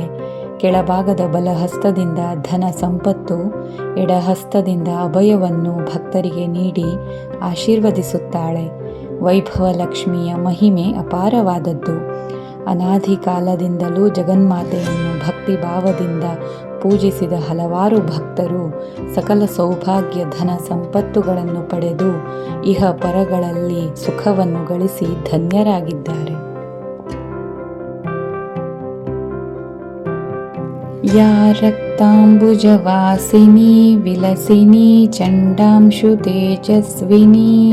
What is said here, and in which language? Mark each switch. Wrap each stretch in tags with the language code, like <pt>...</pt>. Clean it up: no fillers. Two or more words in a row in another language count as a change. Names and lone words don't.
<kn>ಕೆಳಭಾಗದ ಬಲಹಸ್ತದಿಂದ ಧನ ಸಂಪತ್ತು, ಎಡಹಸ್ತದಿಂದ ಅಭಯವನ್ನು ಭಕ್ತರಿಗೆ ನೀಡಿ ಆಶೀರ್ವದಿಸುತ್ತಾಳೆ. ವೈಭವಲಕ್ಷ್ಮಿಯ ಮಹಿಮೆ ಅಪಾರವಾದದ್ದು. ಅನಾದಿ ಕಾಲದಿಂದಲೂ ಜಗನ್ಮಾತೆಯನ್ನು ಭಕ್ತಿ ಭಾವದಿಂದ ಪೂಜಿಸಿದ ಹಲವಾರು ಭಕ್ತರು ಸಕಲ ಸೌಭಾಗ್ಯ ಧನ ಸಂಪತ್ತುಗಳನ್ನು ಪಡೆದು ಇಹ ಪರಗಳಲ್ಲಿ ಸುಖವನ್ನು ಗಳಿಸಿ ಧನ್ಯರಾಗಿದ್ದಾರೆ.</kn> <sa>ಯಾ ರಕ್ತಾಂಬುಜವಾಸಿನಿ ವಿಲಸಿನಿ ಚಂಡಾಂಶು ತೇಜಸ್ವಿನಿ</sa>